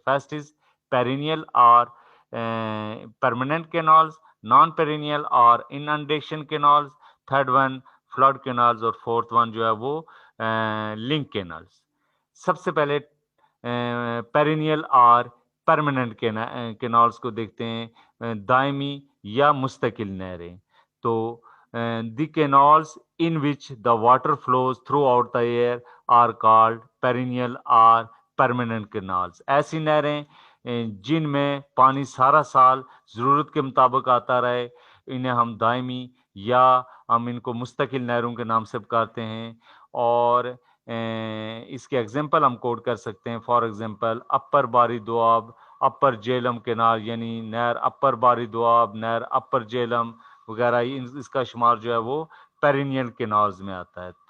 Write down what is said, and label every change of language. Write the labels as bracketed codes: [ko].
[en] first is perennial اور permanent canals, non-perennial اور inundation canals, third one flood canals, اور fourth one [ur] جو ہے وہ [en] Link canals. [ur] سب سے پہلے پیرینیل اور پرماننٹ کینالز کو دیکھتے ہیں, دائمی یا مستقل نہریں. [en] تو the canals in which the water flows throughout the year are called perennial or permanent canals. [ur] ایسی نہریں جن میں پانی سارا سال ضرورت کے مطابق آتا رہے, انہیں ہم دائمی یا ہم ان کو مستقل نہروں کے نام سے پکارتے ہیں. اور اس کے ایگزامپل ہم کوٹ کر سکتے ہیں. [en] for example [ur] اپر باری دوآب, اپر جہلم کینال, یعنی نہر اپر باری دوآب, نہر اپر جہلم وغیرہ, اس کا شمار جو ہے وہ پیرینیل کینالز میں آتا ہے.